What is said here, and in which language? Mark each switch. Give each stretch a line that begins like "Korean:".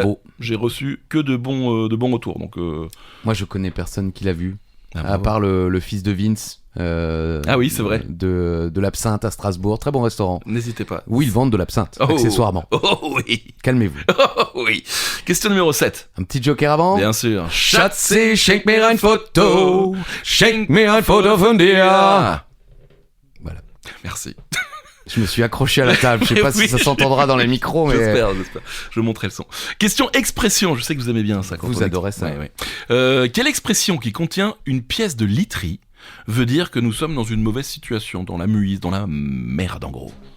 French: bravo. J'ai reçu que de bons retours. Donc, moi, je connais personne qui l'a vu, à part le fils de Vince. Ah oui, c'est vrai. De l'absinthe à Strasbourg, très bon restaurant. N'hésitez pas. Où ils vendent de l'absinthe, accessoirement. Oh oui. Calmez-vous. Oh oui. Question numéro 7. Un petit joker avant ? Bien sûr.
German: Schatzi, schenk mir ein Foto. Schenk mir ein Foto von dir.
French: Voilà. Merci. Je me suis accroché à la table. Je sais pas si ça s'entendra dans les micros, mais... J'espère. Je montrerai le son. Question expression. Je sais que vous aimez bien ça. Vous adorez ça. Ouais. Quelle expression qui contient une pièce de literie veut dire que nous sommes dans une mauvaise situation, dans la muise, dans la merde en gros?